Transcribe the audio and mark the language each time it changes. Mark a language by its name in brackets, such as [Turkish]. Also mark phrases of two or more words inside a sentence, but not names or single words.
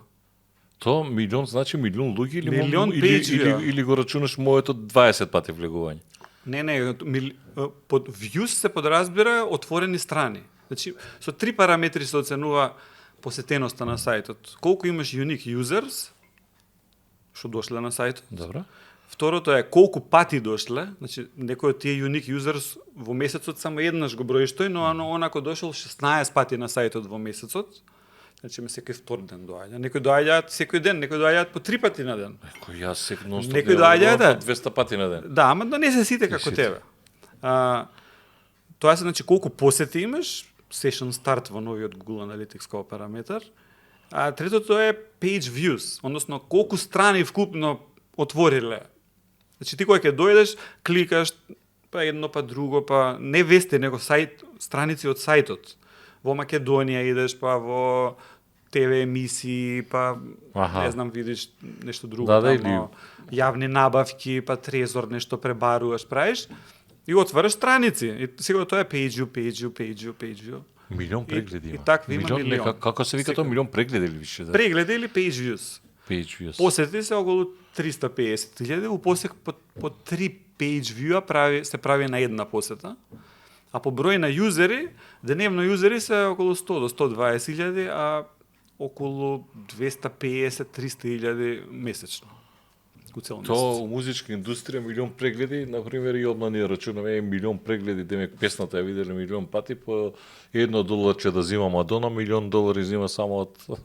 [Macedonian] Тоа милион значи милион луѓе или го рачунаш моето 20 пати влегување? Не, под views се подразбира отворени страни. Значи, со 3 параметри се оценува посетеноста на сајтот. Колку имаш [English] unique users, [Macedonian] што дошле на сајтот. Добро. Второто е колку пати дошле, значи некој од тие [English] unique users [Macedonian] во месецот само еднаш го броиш тој, но онако дошол 16 пати на сајтот во месецот. Значи секој втор ден доаѓа. Некои доаѓаат секој ден, некои доаѓаат по 3 пати на ден. Јас секој некои доаѓаат 200 пати на ден. Да, ама не се сите како тебе. Тоа се значи колку посети имаш, [English] session start [Macedonian] во новиот Google Analytics како параметар. А третото е [English] page views, [Macedonian] односно колку страни вкупно отвориле. Значи ти кога ќе дојдеш, кликаш па едно па друго, па не вести, него сајт, страници од сајтот. Во Македонија идеш, па во ТВ емисии, па не знам, видиш нешто друго, тамо, јавни набавки, па трезор, нешто пребаруваш, правиш и отвараш страници. И сега тоа е [English] page view. [Macedonian] Милион прегледи има. И такви има милион. Како се вика тоа милион прегледи или више? Да? Прегледи или [English] page views. Page views. [Macedonian] Посети се околу 350.000, у посек по 3 [English] page view [Macedonian] се прави на една посета. А по број на юзери, деневно юзери се околу 100 до 120.000, а околу 250-300.000 месечно. Тоа у музичка индустрија милион прегледи, например, и одма ние рачунаме милион прегледи, демек песната ја виделе милион пати, по $1 да зима Мадона, $1,000 зима само од...